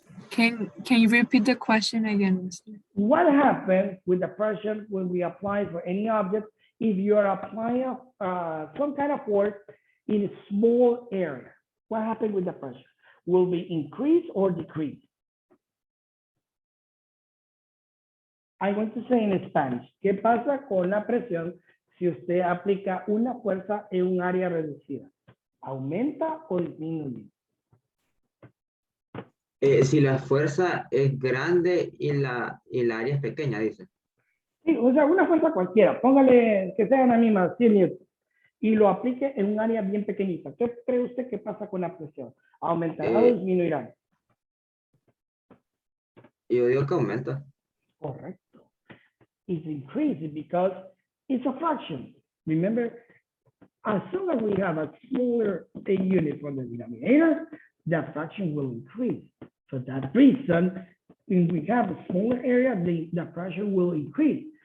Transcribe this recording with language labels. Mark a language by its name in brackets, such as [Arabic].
[English] Can you repeat the question again, Mr.? What happens with the pressure when we apply for any object if you are applying some kind of force in a small area? What happens with the pressure? Will be increase or decrease? I'm going to say in Spanish, [Spanish] ¿qué pasa con la presión si usted aplica una fuerza en un área reducida? ¿Aumenta o disminuye? Si la fuerza es grande y la área es pequeña, dice. Sí, o sea, una fuerza cualquiera, póngale que sea la misma, 100 newtons, y lo aplique en un área bien pequeñita. ¿Qué cree usted que pasa con la presión? ¿Aumentará o disminuirá? Yo digo que aumenta. Correcto. [English] It's increasing because it's a fraction. Remember, as soon as we have a smaller unit for the denominator, the fraction will increase. For that reason, if we have a smaller area, the pressure will increase.